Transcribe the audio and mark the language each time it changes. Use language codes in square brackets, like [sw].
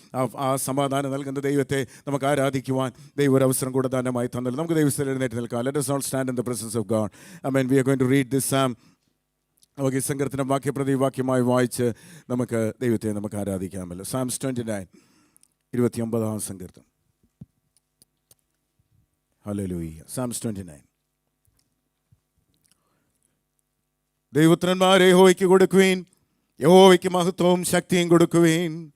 [ml] ആ സമാധാനം നൽകുന്ന ദൈവത്തെ നമുക്ക് ആരാധിക്കുവാൻ ദൈവം ഒരു അവസരം കൂടെ ദാനമായി തന്നല്ലോ. നമുക്ക് ദൈവത്തിൽ എഴുന്നേറ്റ് നിൽക്കാം. [en] Let us all stand in the presence of God. Amen. We are going to read this psalm. [ml] നമുക്ക് ഈ സങ്കീർത്തനം വാക്യപ്രതിവാക്യമായി വായിച്ച് നമുക്ക് ദൈവത്തെ നമുക്ക് ആരാധിക്കാമല്ലോ. [en] Psalms 29, 29 സങ്കീർത്തനം. ഹല്ലേലൂയ. Psalms 29. [ml] ദൈവപുത്രന്മാരെ യഹോവയ്ക്ക് കൊടുക്കുവീൻ, യഹോവയ്ക്ക് മഹത്വവും ശക്തിയും കൊടുക്കുവീൻ.